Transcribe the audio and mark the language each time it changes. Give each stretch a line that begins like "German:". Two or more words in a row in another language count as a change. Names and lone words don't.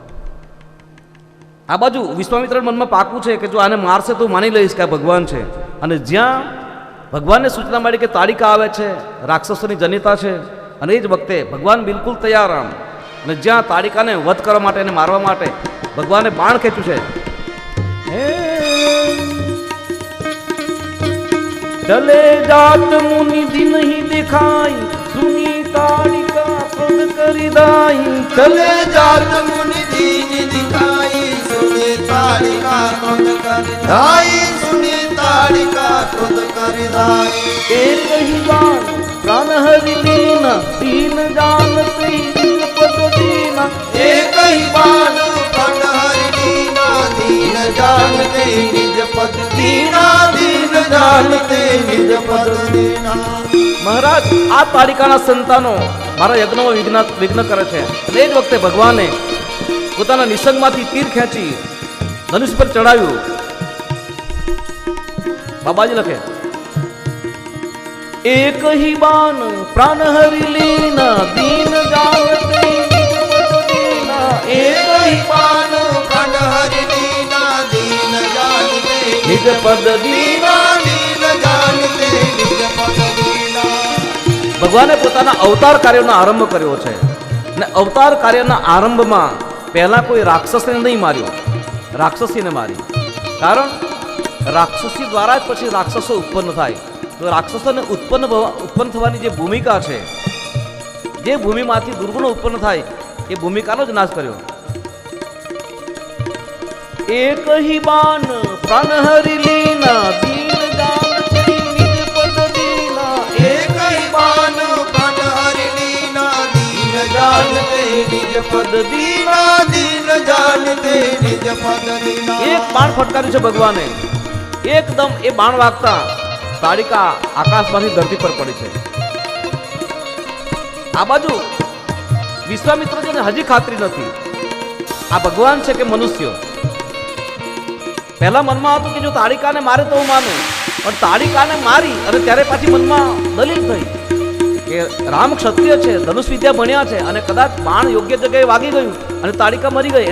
Gujarati: આ બાજુ વિશ્વામિત્રના મનમાં પાકું છે કે જો આને મારશે તો માની લઈશ કે આ ભગવાન છે. અને જ્યાં ભગવાનને સૂચના મળી કે તાડિકા આવે છે, રાક્ષસોની જનિતા છે, અને એ જ વખતે ભગવાન બિલકુલ તૈયાર આમ. અને જ્યાં તાડિકાને વધ કરવા માટે અને મારવા માટે ભગવાને બાણ ખેંચ્યું છે.
Awadhi: चले जात मुनि दिन ही दिखाई सुनी ताड़िका क्रोध करी दाई. चले जात मुनि दीन दिखाई सुनी ताड़िका क्रोध कर दाई सुनी ताड़िका क्रोध कर दाई. एक ही बाण प्राण हरि लीना दीन जानते पद दीना. एक ही बाण प्राण हरि दीना दीन जानते निज पद दीना दीन जानते निज पद दीना.
Gujarati: મહારાજ, આ તાડિકાના સંતાનો મારા યજ્ઞમાં વિઘ્ન કરે છે. અને એ જ વખતે ભગવાને પોતાના નિસંગમાંથી તીર ખેંચી ધનુષ પર ચડાવ્યું. બાબાજી લખે,
Awadhi: एक ही बान प्राण हरि लीना दीन जानते दीना. एक ही बाण प्राण हरि दीना दीन जानते निज पद दीना. दीन जानते निज पद दीना.
Gujarati: ભગવાને પોતાના અવતાર કાર્યનો આરંભ કર્યો છે અને અવતાર કાર્યના આરંભમાં પહેલા કોઈ રાક્ષસને નહીં માર્યો, રાક્ષસીને મારી. કારણ રાક્ષસી દ્વારા જ પછી રાક્ષસો ઉત્પન્ન થાય. તો રાક્ષસોને ઉત્પન્ન થવાની જે ભૂમિકા છે, જે ભૂમિમાંથી દુર્ગુણો ઉત્પન્ન થાય, એ ભૂમિકાનો જ નાશ કર્યો.
Awadhi: एक ही बान प्राण हरि लीना दीन जानते निज पद दीना. एक ही बाण प्राण हरि दीना दीन जानते निज पद दीना दीन जानते निज पद दीना.
Gujarati: એક બાણ ફટકાર્યું છે ભગવાને. એકદમ એ બાણ વાગતા તાડિકા આકાશમાંથી ધરતી પર પડી છે. આ બાજુ વિશ્વામિત્રજીને હજી ખાતરી નથી આ ભગવાન છે કે મનુષ્ય. પહેલા મનમાં હતું કે જો તાડિકાને મારે તો હું માનું, પણ તાડિકાને મારી અને ત્યારે પાછી મનમાં દલીલ થઈ કે રામ ક્ષત્રિય છે, ધનુષ વિદ્યા ભણ્યા છે અને કદાચ બાણ યોગ્ય જગ્યાએ વાગી ગયું અને તાડિકા મરી ગઈ.